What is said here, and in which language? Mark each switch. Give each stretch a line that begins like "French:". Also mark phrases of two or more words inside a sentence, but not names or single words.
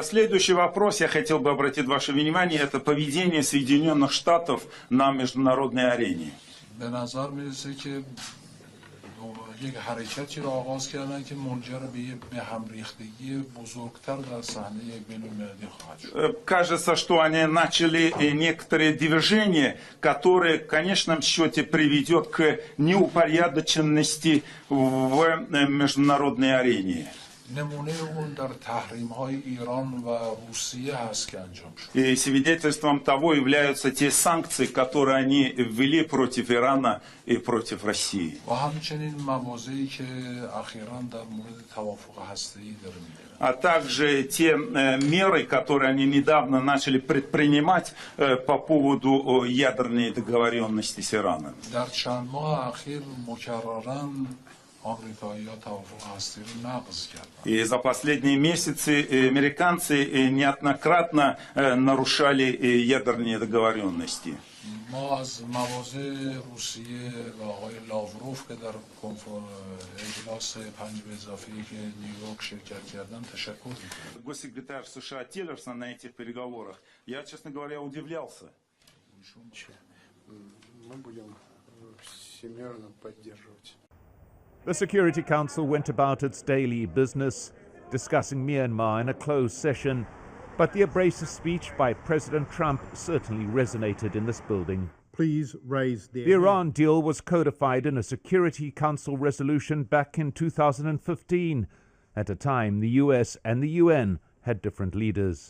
Russian: Следующий вопрос я хотел бы обратить ваше внимание, это поведение Соединенных Штатов на международной арене.
Persian: به نظر میرسه که یک حرکتی را آغاز کردن که منجر به هم ریختگی بزرگتر در صحنه بین‌المللی خواهد شد.
Russian: Кажется, что они начали некоторые движения, которые в конечном счете приведет к неупорядоченности в международной арене.
Persian: نمونه اون در تحریم‌های ایران و روسیه هست که انجام شد.
Russian: И свидетельством того являются те санкции, которые они ввели против Ирана и против России.
Persian: و همچنین مواضعی که اخیراً در مورد توافق هسته‌ای داره میگیره.
Russian: А также те меры, которые они недавно начали предпринимать по поводу ядерной договоренности с Ираном.
Persian: در چند ماه اخیر مکرراً آمریکایی‌ها توافق هسته‌ای رو نقض کردند.
Russian: И за последние месяцы американцы неоднократно нарушали ядерные договоренности.
Persian: ما از مواضع روسیه و آقای لاوروف که در اجلاس 5+1 که نیویورک شرکت کردن تشکر می‌کنم.
Russian: Госсекретарь США Тиллерсон на этих переговорах, я, честно говоря, удивлялся. Мы будем всемерно поддерживать.
English: The Security Council went about its daily business, discussing Myanmar in a closed session, but the abrasive speech by President Trump certainly resonated in this building. Please raise the Iran deal was codified in a Security Council resolution back in 2015, at a time the US and the UN had different leaders.